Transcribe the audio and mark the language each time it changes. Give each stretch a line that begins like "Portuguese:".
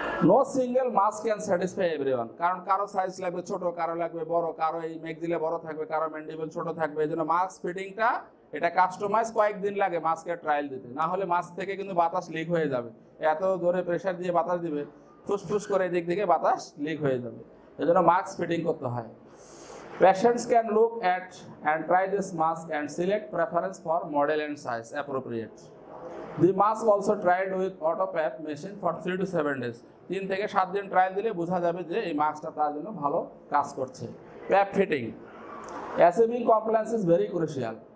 English: no single mask can satisfy everyone,
Bangla: কারণ কারো size লাগবে ছোট, কারো লাগবে বড়, কারো এই ম্যাগজিলে বড় থাকবে, কারো ম্যান্ডিবল ছোট থাকবে। এই জন্য মাস্ক ফিটিংটা এটা কাস্টমাইজ কয়েকদিন লাগে মাস্কের ট্রায়াল দিতে, না হলে মাস্ক থেকে কিন্তু বাতাস লিক হয়ে যাবে। এত জোরে প্রেশার দিয়ে বাতাস দিবে, ফুসফুস করে এদিক থেকে বাতাস লিক হয়ে যাবে। এই জন্য মাস্ক ফিটিং করতে হয়।
English: Patients can look at and try this mask and select preference for model and size appropriate. The mask also tried with AutoPAP machine for 3 to 7 days.
Bangla: 3 থেকে 7 দিন ট্রায়াল দিলে বোঝা যাবে যে এই মাস্কটা তার জন্য ভালো কাজ করছে।
English: PAP fitting, achieving compliance is very crucial.